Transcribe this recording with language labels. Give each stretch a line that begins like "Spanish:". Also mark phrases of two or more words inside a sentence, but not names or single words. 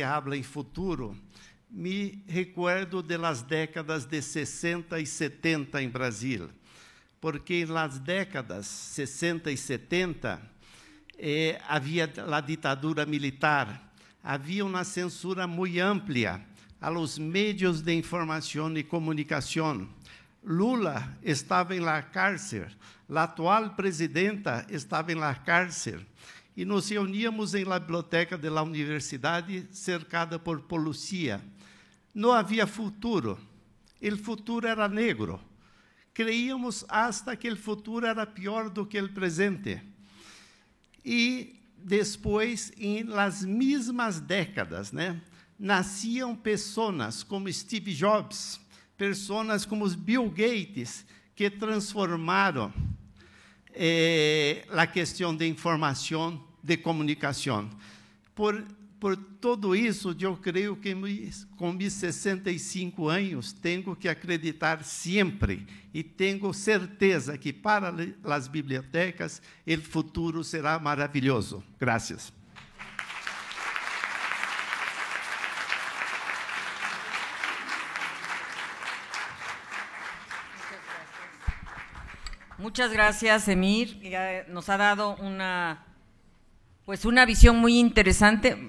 Portuguese: habla em futuro, me
Spanish: recuerdo de las décadas
Portuguese: de 60 e 70 em Brasil, porque nas décadas 60 e 70 havia a ditadura militar, havia uma censura muito ampla a
Spanish: los medios
Portuguese: de informação e comunicação. Lula estava em
Spanish: la cárcel,
Portuguese: a atual presidenta estava em
Spanish: la cárcel,
Portuguese: e nos reuníamos em
Spanish: la biblioteca
Portuguese: da universidade, cercada por polícia. Não havia futuro, o futuro era negro.
Spanish: Creíamos hasta
Portuguese: que o futuro era pior do que o presente. E depois, em las mesmas décadas, nasciam pessoas como Steve Jobs, pessoas como Bill Gates, que transformaram a questão de informação, de comunicação. Por tudo isso, eu creio que com meus 65 anos, tenho que acreditar sempre e tenho certeza que para as bibliotecas, o futuro será maravilhoso. Graças.
Spanish: Muchas gracias, Emir. Nos ha dado una visión muy interesante.